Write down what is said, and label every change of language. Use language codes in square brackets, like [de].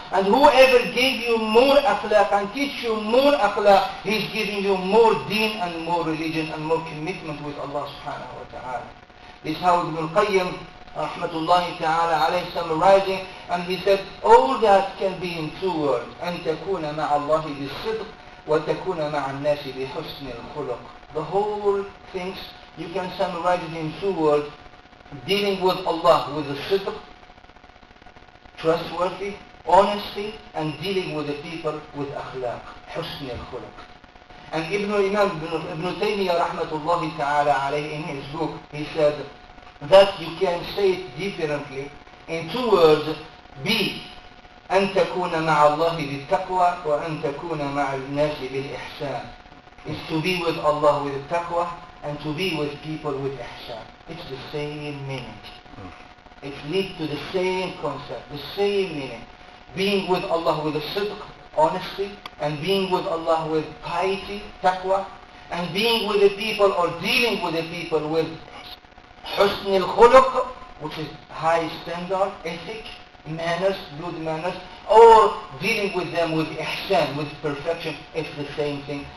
[en] And whoever gave you more akhlaq and teach you more akhlaq, he's giving you more deen and more religion and more commitment with Allah subhanahu wa ta'ala. This is how Ibn al-Qayyim rahmatullahi ta'ala alayhi summarizing, and he said, all that can be in two words. [ar] أن تكون مع الله بالصدق وتكون مع الناس بحسن الخلق. [en] The whole things, you can summarize it in two words. Dealing with Allah with the sidq, trustworthy, honesty, and dealing with the people with akhlaq, husn al-khuluq. And Imam Ibn Taymiyyah rahmatullahi ta'ala alayhi, in his book, he said that you can say it differently in two words. [ar] Be أن تكون مع الله بالتقوى وأن تكون مع الناس بالإحسان. [en] Is to be with Allah with taqwa and to be with people with ihsan. It's the same meaning. It leads to the same concept, the same meaning. Being with Allah with a sidq, honesty, and being with Allah with piety, taqwa, and being with the people or dealing with the people with husn al-khuluq, which is high standard, ethic, manners, good manners, or dealing with them with ihsan, with perfection. It's the same thing.